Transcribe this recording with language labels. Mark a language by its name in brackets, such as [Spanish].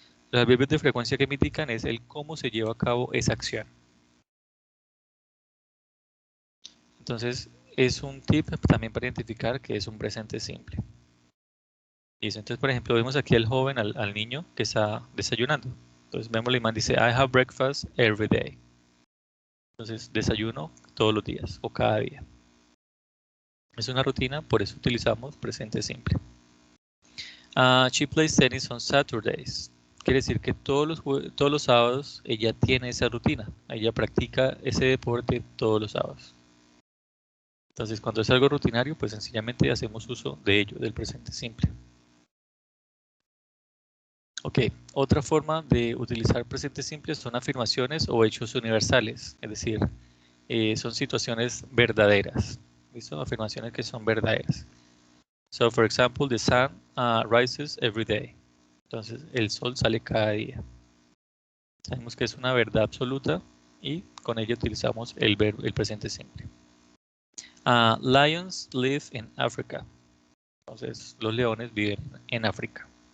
[Spanish] Los adverbios de frecuencia que me indican es el cómo se lleva a cabo esa acción. Entonces, es un tip también para identificar que es un presente simple. ¿Listo? Entonces, por ejemplo, vemos aquí al joven, al niño que está desayunando. Entonces, vemos la imagen dice, [English] I have breakfast every day. [Spanish] Entonces, desayuno todos los días o cada día. Es una rutina, por eso utilizamos presente simple. [English] She plays tennis on Saturdays. [Spanish] Quiere decir que todos los sábados ella tiene esa rutina. Ella practica ese deporte todos los sábados. Entonces, cuando es algo rutinario, pues sencillamente hacemos uso de ello, del presente simple. Ok, otra forma de utilizar presente simple son afirmaciones o hechos universales. Es decir, son situaciones verdaderas. ¿Listo? Afirmaciones que son verdaderas. [English] So, for example, the sun rises every day. [Spanish] Entonces, el sol sale cada día. Sabemos que es una verdad absoluta y con ello utilizamos el presente simple. [English] Lions live in Africa. [Spanish] Entonces, los leones viven en África.